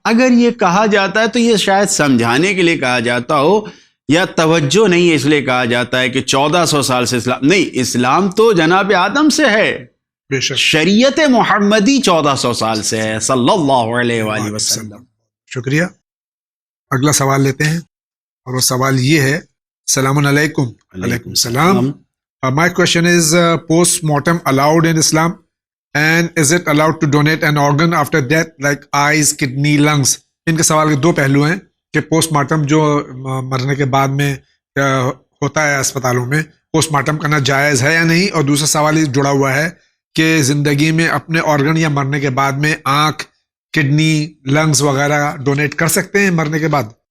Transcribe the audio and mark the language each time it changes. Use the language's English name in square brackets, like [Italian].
[Urdu] اگر یہ کہا جاتا ہے تو یہ شاید سمجھانے کے لیے کہا جاتا ہو، یا توجہ نہیں ہے اس لیے کہا جاتا ہے کہ 1400 سال سے اسلام نہیں. اسلام تو جناب آدم سے ہے. بے شک. شریعت محمدی 1400 سال سے ہے صلی اللہ علیہ وآلہ وسلم. شکریہ. اگلا سوال لیتے ہیں اور وہ سوال یہ ہے. السلام علیکم. علیکم السلام. [English] My question is post mortem allowed in Islam, and is it allowed to donate an organ after death like eyes, kidney, lungs? [Urdu] ان کے سوال کے دو پہلو ہیں کہ پوسٹ مارٹم جو مرنے کے بعد میں ہوتا ہے اسپتالوں میں، پوسٹ مارٹم کرنا جائز ہے یا نہیں. اور دوسرا سوال یہ جڑا ہوا ہے کہ زندگی میں اپنے آرگن یا مرنے کے بعد میں آنکھ، کڈنی، لنگز وغیرہ ڈونیٹ کر سکتے ہیں مرنے کے بعد؟